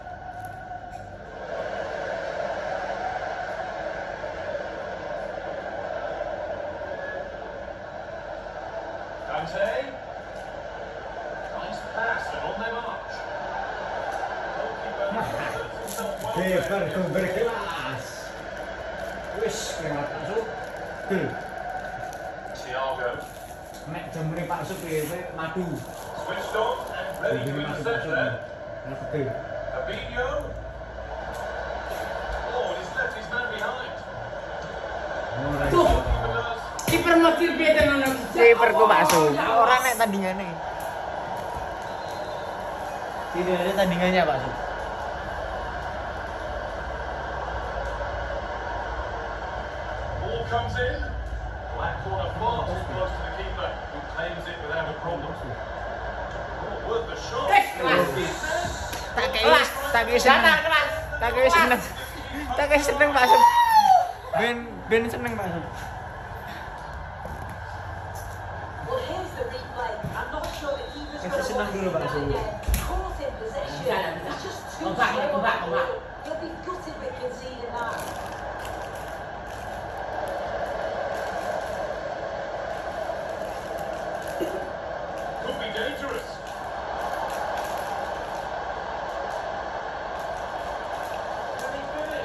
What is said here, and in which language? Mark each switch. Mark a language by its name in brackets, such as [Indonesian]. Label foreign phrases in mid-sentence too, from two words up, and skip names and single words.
[English] Kante. Nice pass and on their march. Goalkeeper puts himself well there. [Javanese] Kiperku berkelas. Wis lewat Pak Sup. [English] Thiago. [Javanese] Nek jemure Pak Sup piye madu. [English] Switched on and ready to intercept there. [Indonesian] Betul. [English] Fabinho. Oh, he's left his man behind. [Javanese] Tuh, [English] Goalkeeper does. [Javanese] kiper mati piye tenan aku. Kiperku Pak Sup. Ora nek tandingane. [Indonesian] Tidak ada tandingannya Pak Sup. [English] Ball comes in. Black corner far too close to the keeper, who claims it without a problem. Oh, worth the shot. [Javanese] Kelas. Tak kei seneng. Tak kei seneng Pak Sup. Ben seneng Pak Sup. [English] Well, here's the replay. I'm not sure the keeper's Ese going to [Indonesian] senang [English] want to [Indonesian] dulu, [English] see [Indonesian] Pak [English] that [Indonesian] Sup. [English] again. Caught in possession. It's just too [Indonesian] Ombak, [English] slow. [Indonesian] ombak, ombak. [English] He'll be gutted with conceding that. Could be dangerous. Can he finish?